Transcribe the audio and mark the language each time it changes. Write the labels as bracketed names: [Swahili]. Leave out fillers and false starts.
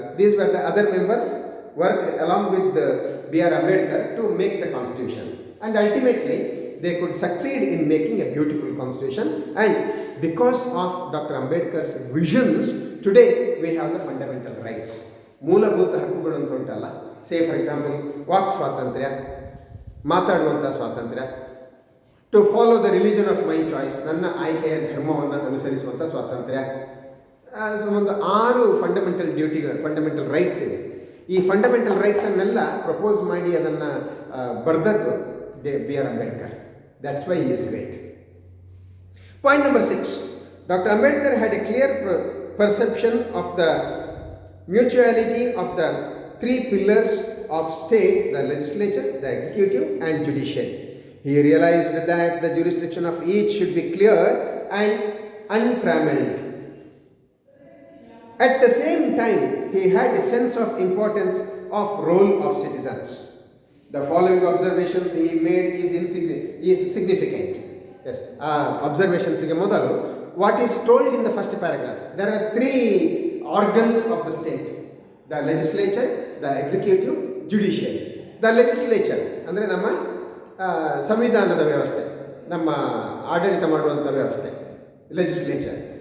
[English] These were the other members worked along with B.R. Ambedkar to make the Constitution. And ultimately, they could succeed in making a beautiful Constitution. And because of Dr. Ambedkar's visions, today we have the fundamental rights. [Kannada] ಮೂಲಭೂತ ಹಕ್ಕುಗಳು ಅಂತ ಉಂಟಲ್ಲ. [English] say for example [Kannada] walk ಸ್ವಾತಂತ್ರ್ಯ, ಮಾತಾಡುವಂಥ ಸ್ವಾತಂತ್ರ್ಯ, [English] to follow the religion of my choice, [Kannada] ನನ್ನ ಆಯ್ಕೆಯ ಧರ್ಮವನ್ನು ಅನುಸರಿಸುವಂಥ ಸ್ವಾತಂತ್ರ್ಯ. ಒಂದು 6 ಫಂಡಮೆಂಟಲ್ ರೈಟ್ಸ್ ಇದೆ. ಈ ಫಂಡಮೆಂಟಲ್ ರೈಟ್ಸನ್ನೆಲ್ಲ ಪ್ರಪೋಸ್ ಮಾಡಿ ಅದನ್ನು ಬರೆದದ್ದು B.R. [English] Ambedkar. That's why he is great. Point number 6. Dr. Ambedkar had a clear perception of the mutuality of the 3 pillars of state, the legislature, the executive and judiciary. He realized that the jurisdiction of each should be clear and untrammeled. At the same time, he had a sense of importance of role of citizens. The following observations he made is significant. Yes, observations [Kannada] ಗೆ ಮೊದಲು, [English] what is told in the first paragraph. There are 3 organs of the state: the legislature, the executive, judiciary. [Kannada] The legislature ಅಂದರೆ ನಮ್ಮ ಸಂವಿಧಾನದ ವ್ಯವಸ್ಥೆ, ನಮ್ಮ ಆಡಳಿತ ಮಾಡುವಂಥ ವ್ಯವಸ್ಥೆ ಲೆಜಿಸ್ಲೇಚರ್.